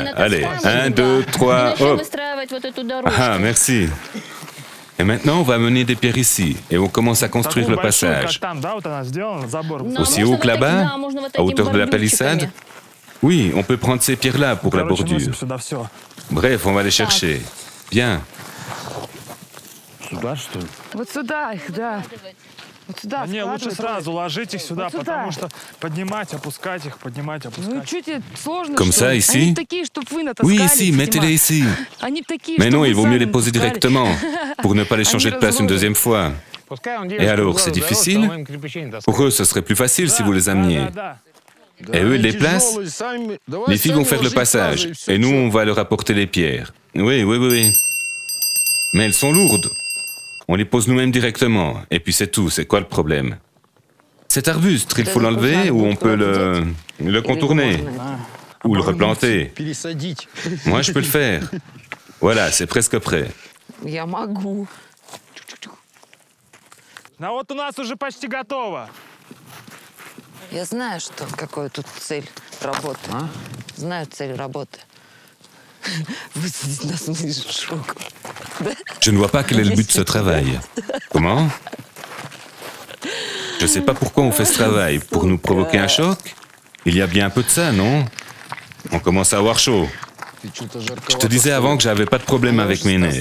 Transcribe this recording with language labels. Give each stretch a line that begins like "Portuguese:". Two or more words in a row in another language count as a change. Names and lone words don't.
French: Allez, 1, 2, 3, hop. Ah, merci. Et maintenant, on va amener des pierres ici, et on commence à construire le passage. Aussi haut que là-bas, à hauteur de la palissade? Oui, on peut prendre ces pierres-là pour la bordure. Bref, on va les chercher. Bien.
Russian: Не, лучше сразу ложить их сюда, потому что поднимать, опускать их, поднимать, опускать.
French: Comme ça, ici? Oui, ici, mettez-les ici. Mais non, il vaut mieux les poser directement, pour ne pas les changer de place une deuxième fois. Et alors, c'est difficile? Pour eux, ce serait plus facile si vous les ameniez. Et eux, ils les placent? Les filles vont faire le passage, et nous, on va leur apporter les pierres. Oui. Mais elles sont lourdes. On les pose nous-mêmes directement, et puis c'est tout, c'est quoi le problème? Cet arbuste, il faut l'enlever ou on peut le contourner? Ou le replanter? Moi, je peux le faire. Voilà, c'est presque prêt.
Russian: Ну вот у нас уже почти готово. Я знаю, что какая тут цель работы. Знаю цель работы.
French: Je ne vois pas quel est le but de ce travail. Comment? Je ne sais pas pourquoi on fait ce travail. Pour nous provoquer un choc? Il y a bien un peu de ça, non? On commence à avoir chaud. Je te disais avant que j'avais pas de problème avec mes nerfs.